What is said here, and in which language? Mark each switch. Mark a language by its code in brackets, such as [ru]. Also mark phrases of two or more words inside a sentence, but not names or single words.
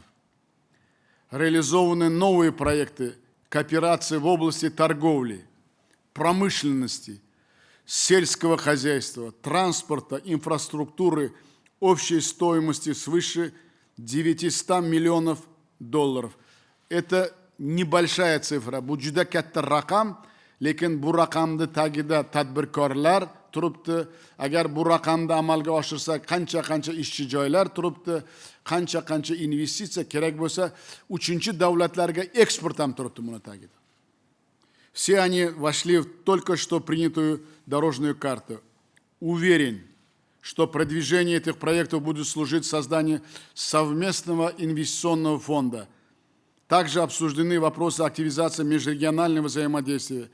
[ru] Реализованы новые проекты кооперации в области торговли, промышленности, сельского хозяйства, транспорта, инфраструктуры общей стоимости свыше 900 миллионов долларов. Это небольшая цифра. [uz] Bu juda katta raqam, lekin bu raqamni tagida tadbirkorlar turibdi. Agar bu raqamni amalga oshirsa, qancha ishchi joylar turibdi, qancha investitsiya kerak bo'lsa, uchinchi davlatlarga eksport ham turibdi buni tagida. [ru] Все они вошли в только что принятую дорожную карту. Уверен, что продвижение этих проектов будет служить созданию совместного инвестиционного фонда. Также обсуждены вопросы активизации межрегионального взаимодействия.